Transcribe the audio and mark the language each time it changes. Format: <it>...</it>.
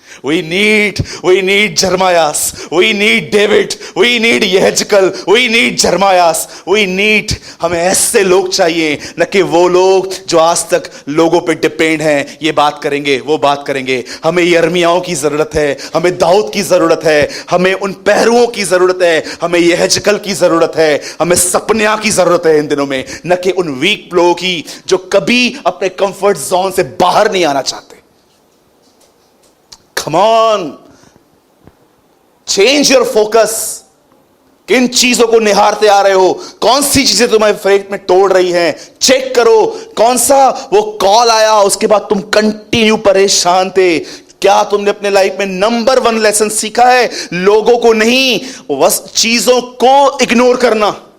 <en>We need Jeremias, we need David, we need Yehezkel, we need Jeremias, we need,</en> <hi>हमें ऐसे लोग चाहिए, न कि वो लोग जो आज तक लोगों पे डिपेंड हैं, ये बात करेंगे, वो बात करेंगे। हमें यिर्मयाह की जरूरत है, हमें दाऊद की जरूरत है, हमें उन पहरुओं की जरूरत है, हमें यहेजकल की जरूरत है, हमें सपन्या की जरूरत है इन दिनों में, न कि उन वीक लोगों की जो कभी अपने कंफर्ट जोन से बाहर नहीं आना चाहते।</hi> <en>Come on, change your focus।</en> <hi>किन चीजों को निहारते आ रहे हो, कौन सी चीजें तुम्हारे फेथ में तोड़ रही हैं, चेक करो। कौन सा वो कॉल आया, उसके बाद तुम कंटिन्यू परेशान थे। क्या तुमने अपने लाइफ में नंबर 1 लेसन सीखा है? लोगों को नहीं, बस चीजों को इग्नोर करना।</hi>